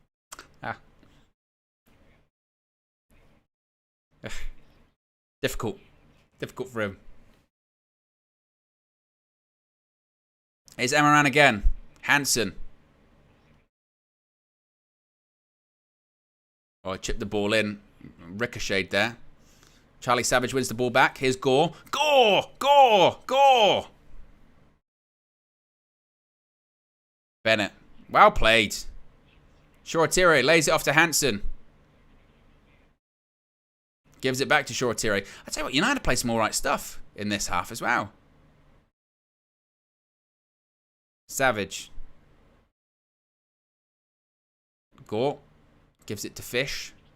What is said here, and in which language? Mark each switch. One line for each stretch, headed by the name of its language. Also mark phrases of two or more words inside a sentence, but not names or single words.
English: Difficult for him. Here's Amaran again. Hansen. Oh, chipped the ball in. Ricocheted there. Charlie Savage wins the ball back. Here's Gore. Gore! Bennett. Well played. Shortire lays it off to Hansen. Gives it back to Shortire. I tell you what, United play some alright stuff in this half as well. Savage. Gore. Gives it to Fish.